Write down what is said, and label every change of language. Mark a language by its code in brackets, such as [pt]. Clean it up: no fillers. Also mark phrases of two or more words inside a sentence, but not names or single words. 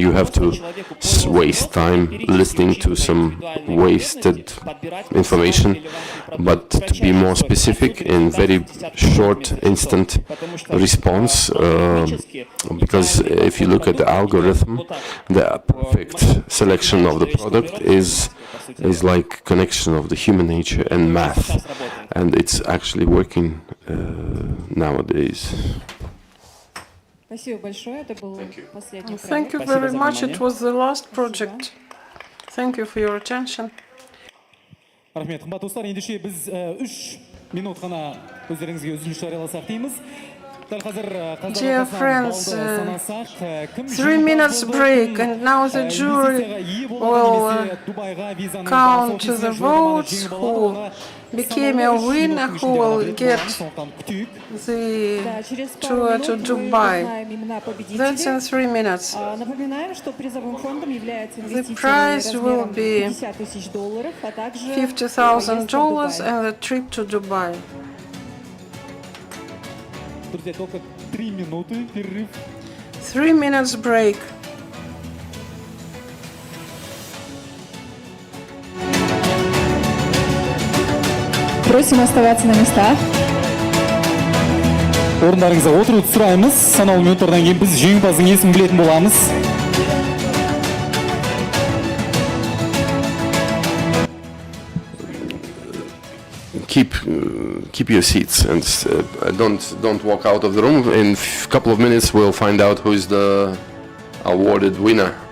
[en] you have to waste time listening to some wasted information, but to be more specific in very short, instant response, because if you look at the algorithm, the perfect selection of the product is like connection of the human nature and math, and it's actually working nowadays. Thank you very much. It was the last project. Thank you for your attention. [kk] Рахмет, қымбатты достар, ендеше біз 3 минут қана өздеріңізге үзіліс жарияласақ дейміз. [en] Dear friends, 3 minutes break, and now the jury will count the votes who became a winner, who will get the tour to Dubai. That's in 3 minutes. The prize will be $50,000 and the trip to Dubai. [ru] Друзья, только 3 минуты, перерыв. [en] 3 minutes break. [ru] Просим оставаться на местах. [kk] Орындарыңызға отыруды сұраймыз. Санаулы минуттардан кейін біз жеңімпаздың есімін білетін боламыз. [en] Keep your seats and don't walk out of the room. In a couple of minutes we'll find out who is the awarded winner.